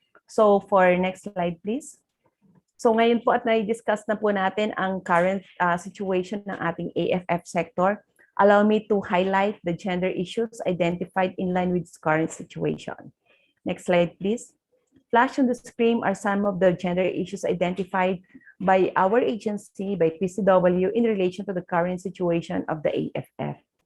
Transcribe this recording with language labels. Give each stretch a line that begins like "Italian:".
English: So for next slide please.
Filipino: So ngayon po at na-discuss na po natin ang current situation ng ating AFF sector.
English: Allow me to highlight the gender issues identified in line with this current situation. Next slide, please. Flash on the screen are some of the gender issues identified by our agency, by PCW, in relation to the current situation of the AFF.